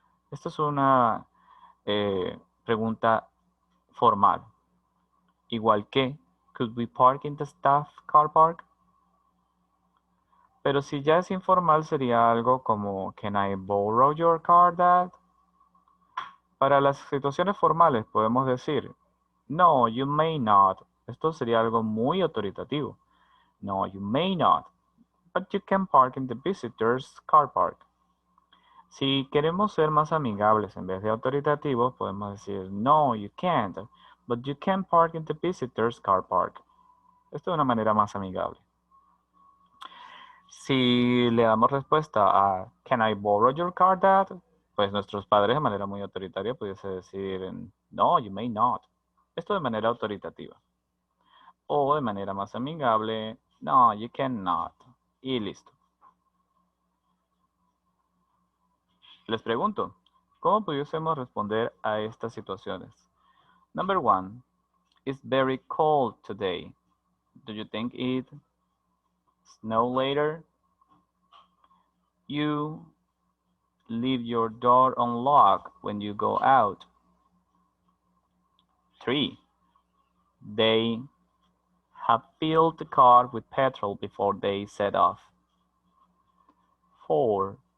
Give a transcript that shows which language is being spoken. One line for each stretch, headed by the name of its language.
Spanish: Esto es una pregunta formal. Igual que
English: Could we park in the staff car park?
Spanish: Pero si ya es informal sería algo como
English: Can I borrow your car, Dad?
Spanish: Para las situaciones formales podemos decir,
English: no, you may not.
Spanish: Esto sería algo muy autoritativo.
English: No, you may not. But you can park in the visitor's car park.
Spanish: Si queremos ser más amigables en vez de autoritativos, podemos decir,
English: no, you can't. But you can park in the visitor's car park.
Spanish: Esto de una manera más amigable. Si le damos respuesta a
English: Can I borrow your car, Dad?
Spanish: Pues nuestros padres de manera muy autoritaria pudiese decir
English: No, you may not.
Spanish: Esto de manera autoritativa. O de manera más amigable,
English: No, you cannot.
Spanish: Y listo. Les pregunto, ¿cómo pudiésemos responder a estas situaciones?
English: Number 1. It's very cold today. Do you think it snow later? You leave your door unlocked when you go out. 3. They have filled the car with petrol before they set off. 4.